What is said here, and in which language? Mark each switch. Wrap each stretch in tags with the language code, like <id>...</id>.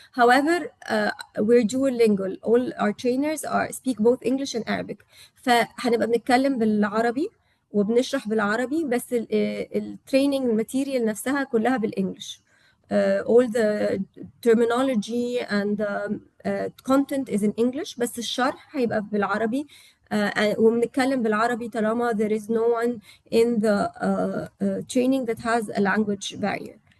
<en>However, we're duolingual. All our trainers speak both English and Arabic.</en> <ar>فهنبقى بنتكلم بالعربي وبنشرح بالعربي، بس التريننج الماتيريال نفسها كلها بالإنجلش.</ar> <en>All the terminology and the content is in English،</en> <ar>بس الشرح هيبقى بالعربي. وبنتكلم بالعربي طالما</ar> <en>there is no one in the training that has a language barrier.</en>